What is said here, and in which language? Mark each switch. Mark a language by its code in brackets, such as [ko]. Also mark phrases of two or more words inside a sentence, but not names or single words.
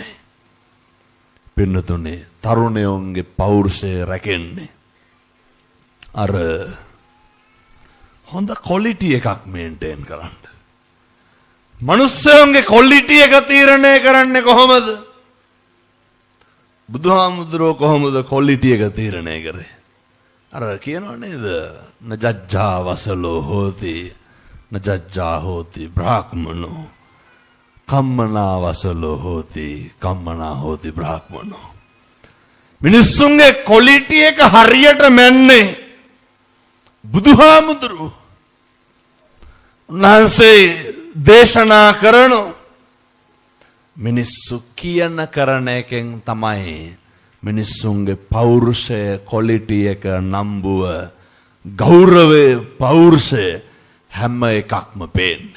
[si] පින්නතුනේ තරුණයෝන්ගේ පෞරුෂය රැකෙන්නේ අර හොඳ ක්වොලිටි එකක් මේන්ටේන් කරන්න. මනුස්සයෝන්ගේ ක්වොලිටි එක තීරණය කරන්නේ කොහොමද? බුදුහාමුදුරුවෝ කොහොමද ක්වොලිටි එක තීරණය කරේ? අර කියනව නේද? [pi] නජජ්ජා වසලෝ හෝති නජජ්ජා හෝති බ්‍රාහ්මනෝ කම්මනා වසලෝ හෝති කම්මනා හෝති බ්‍රාහ්මනෝ. [si] මිනිස්සුන්ගේ ක්වොලිටි එක හරියට මැන්නේ බුදුහාමුදුරුවෝ. උන්වහන්සේ දේශනා කරන මිනිස්සු කියන කරන එකෙන් තමයි මිනිස්සුන්ගේ පෞරුෂය ක්වොලිටි එක නම්බුව ගෞරවය පෞරුෂය හැම එකක්ම පේන්නේ.